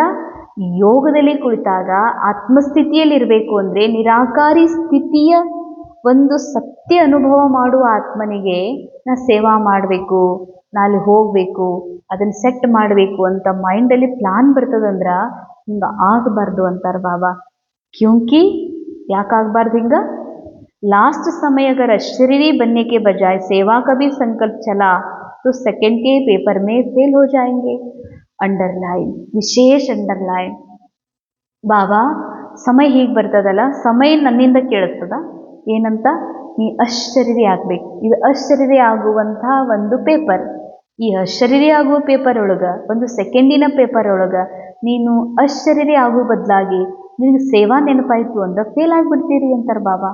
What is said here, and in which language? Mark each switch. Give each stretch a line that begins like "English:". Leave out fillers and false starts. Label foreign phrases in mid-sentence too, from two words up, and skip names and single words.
Kannada: ಯೋಗದಲ್ಲಿ ಕುಳಿತಾಗ ಆತ್ಮಸ್ಥಿತಿಯಲ್ಲಿರಬೇಕು ಅಂದರೆ ನಿರಾಕಾರಿ ಸ್ಥಿತಿಯ ಒಂದು ಸತ್ಯ ಅನುಭವ ಮಾಡುವ ಆತ್ಮನಿಗೆ ನಾ ಸೇವಾ ಮಾಡಬೇಕು, ನಾಳೆ ಹೋಗಬೇಕು, ಅದನ್ನು ಸೆಟ್ ಮಾಡಬೇಕು ಅಂತ ಮೈಂಡಲ್ಲಿ ಪ್ಲಾನ್ ಬರ್ತದಂದ್ರೆ ಹಿಂಗೆ ಆಗಬಾರ್ದು ಅಂತಾರೆ ಬಾಬಾ. ಕ್ಯೂಂಕಿ ಯಾಕಾಗಬಾರ್ದು ಹಿಂಗೆ?
Hindi: लास्ट समय अगर अशरीरी बनने के बजाय सेवा का भी संकल्प चला तो सेकंड के पेपर में फेल हो जाएंगे. अंडरलाइन,
Kannada: ವಿಶೇಷ ಅಂಡರ್ಲೈನ್. ಬಾಬಾ ಸಮಯ ಹೀಗೆ ಬರ್ತದಲ್ಲ, ಸಮಯ ನನ್ನಿಂದ ಕೇಳಿಸ್ತದ ಏನಂತ? ನೀ ಅಶರೀರಿ ಆಗಬೇಕು. ಇದು ಅಶರೀರಿ ಆಗುವಂತಹ ಒಂದು ಪೇಪರ್. ಈ ಅಶರೀರಿ ಆಗುವ ಪೇಪರ್ ಒಳಗೆ, ಒಂದು ಸೆಕೆಂಡಿನ ಪೇಪರ್ ಒಳಗೆ ನೀನು ಅಶರೀರಿ ಆಗುವ ಬದಲಾಗಿ ನಿನಗೆ ಸೇವಾ ನೆನಪಾಯಿತು ಅಂದ್ರೆ ಫೇಲ್ ಆಗಿಬಿಡ್ತೀರಿ ಅಂತಾರೆ ಬಾಬಾ.